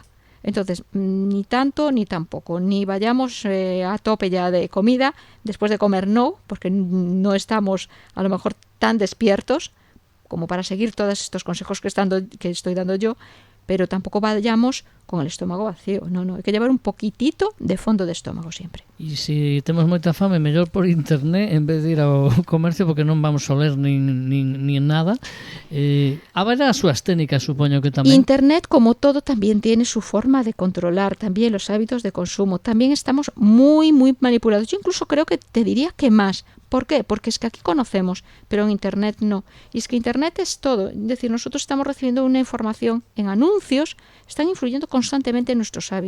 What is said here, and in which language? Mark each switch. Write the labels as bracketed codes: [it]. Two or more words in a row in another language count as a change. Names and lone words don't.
[es] Entonces, ni tanto ni tampoco, ni vayamos a tope ya de comida, después de comer no, porque no estamos a lo mejor tan despiertos como para seguir todos estos consejos que estoy dando yo, pero tampoco vayamos con el estómago vacío. No, hay que llevar un poquitito de fondo de estómago siempre. [gl] E se temos moita fame, mellor por internet en vez de ir ao comercio, porque non vamos a ler nin nada. Haberá as súas técnicas, supoño que tamén. [es] Internet, como todo, también tiene su forma de controlar también los hábitos de consumo. También estamos muy, muy manipulados. Yo incluso creo que te diría que más. ¿Por qué? Porque es que aquí conocemos, pero en Internet no. Y es que Internet es todo. Es decir, nosotros estamos recibiendo una información en anuncios, están influyendo constantemente nuestros hábitos.